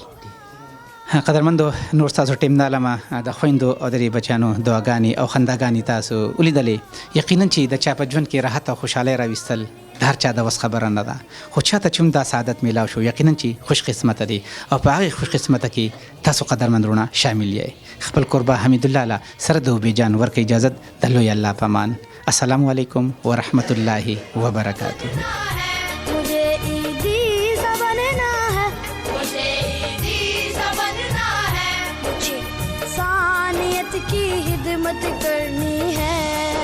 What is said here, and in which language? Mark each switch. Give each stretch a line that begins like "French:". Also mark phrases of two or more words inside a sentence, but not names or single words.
Pashto: قدرمندو نور تاسو ټیم نه لمه د خویندو او د بچیانو دعاګانې او خنداګانې تاسو ولیدلې یقینا چې د چا په ژوند کې راحت او خوشحالۍ راوستل د هر چا د وس خبره نه ده خو چاته چې دا سعادت میلاو شو یقینا چې خوش قسمته دي او په هغې خوش قسمته کې تاسو قدرمند وروڼه شامل یې خپل قربا حمید الله له سره د اوبې جان ورکړئ اجازت د لوی الله په امان
Arabic: السلام علیکم ورحمت الله وبرکاته
Hindi: मुझे ईदी सा बनना है मुझे इंसानियत की खिदमत करनी है